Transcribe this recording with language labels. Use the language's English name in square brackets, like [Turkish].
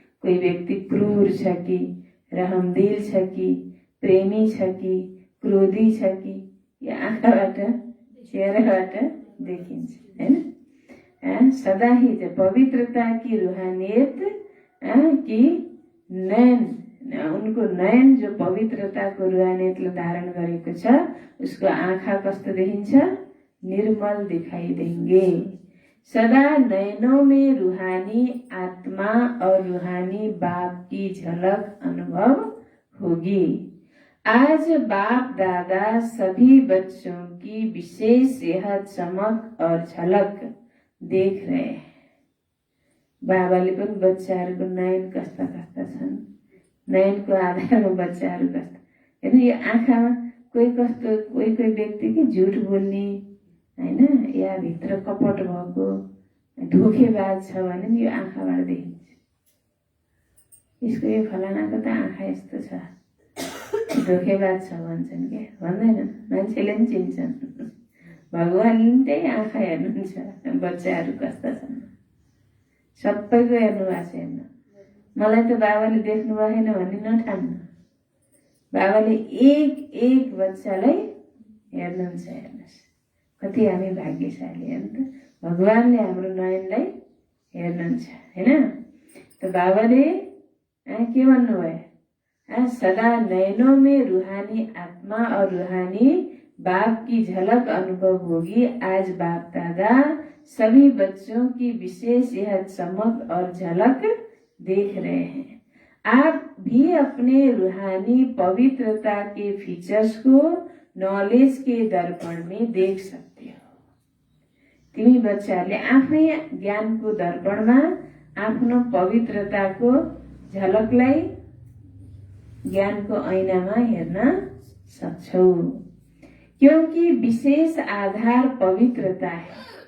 [Nepali] कोही व्यक्ति क्रूर छ कि, रहमदिल छ कि, प्रेमी छ कि, क्रोधी छ कि, यो आँखाबाट, चेहराबाट देखिन्छ, हैन? [Hindi] सदा ही पवित्रता की रूहानियत की नयन, [Nepali] उनको नयन जो पवित्रता को रूहानियतले धारण गरेको छ, उसको आँखा कस्तो देखिन्छ? [Hindi] निर्मल दिखाई देंगे। सदा नयनों में रूहानी आत्मा और रूहानी बाप की झलक अनुभव होगी। आज बाप दादा सभी बच्चों की विशेष यह चमक और झलक देख रहे हैं। [Nepali] बाबाले पनि बच्चाहरूको नयन कस्ता कस्ता छन्, नयनको आधारमा बच्चाहरू कस्ता, हेर्नु यो आँखामा कोही कस्तो, कोही कोही व्यक्ति कि झुट बोल्ने, हैन, या भित्र कपट भएको, धोखेबाज छ भने नि यो आँखाबाट देखिन्छ। यसको यो फलानाको त आँखा यस्तो छ, धोखेबाज छ भन्छन् के? भन्दैनन्, मान्छेले पनि चिन्छन्। भगवानले पनि त्यही आँखा हेर्नुहुन्छ बच्चाहरू कस्ता छन्। सबैको हेर्नु भएको छ। हेर्नु, मलाई त बाबाले देख्नु भएन भन्ने नठान्नु। बाबाले एक एक बच्चालाई हेर्नुहुन्छ। हेर्नुहोस् कति हामी भाग्यशाली हो नि त। भगवानले हाम्रो नयनलाई हेर्नुहुन्छ, हैन? त बाबाले के भन्नुभयो? [Hindi] सदा नयनों में रूहानी आत्मा और रूहानी बाप की झलक अनुभव होगी। आज बाप दादा सभी बच्चों की विशेष यह चमक और झलक देख रहे हैं। आप भी अपने रूहानी पवित्रता के फीचर्स को नॉलेज के दर्पण में देख सकते हो। [Nepali] तिमी बच्चाहरूले आफै ज्ञानको दर्पणमा आफ्नो पवित्रताको झलकलाई ज्ञानको ऐनामा हेर्न सक्छौ। [Hindi] क्योंकि विशेष आधार पवित्रता है।